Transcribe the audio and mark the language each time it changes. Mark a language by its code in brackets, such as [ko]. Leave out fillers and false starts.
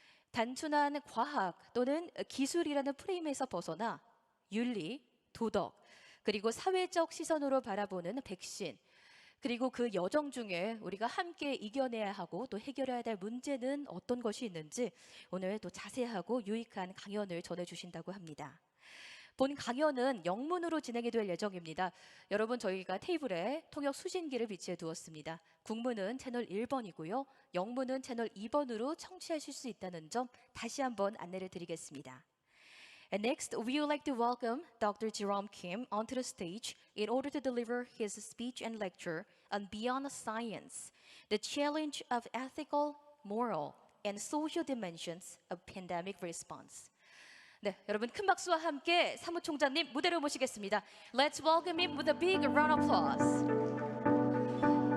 [ko] 단순한 과학 또는 기술이라는 프레임에서 벗어나 윤리, 도덕, 그리고 사회적 시선으로 바라보는 백신, 그리고 그 여정 중에 우리가 함께 이겨내야 하고 또 해결해야 될 문제는 어떤 것이 있는지 오늘 또 자세하고 유익한 강연을 전해주신다고 합니다. 본 강연은 영문으로 진행이 될 예정입니다. 여러분 저희가 테이블에 통역 수신기를 비치해 두었습니다. 국문은 채널 1번이고요. 영문은 채널 2번으로 청취하실 수 있다는 점 다시 한번 안내를 드리겠습니다. [en] And next, we would like to welcome Dr. Jerome Kim onto the stage in order to deliver his speech and lecture on Beyond Science, the challenge of ethical, moral, and social dimensions of pandemic response. [ko] 네, 여러분 큰 박수와 함께 사무총장님 무대로 모시겠습니다. [en] Let's welcome him with a big round of applause.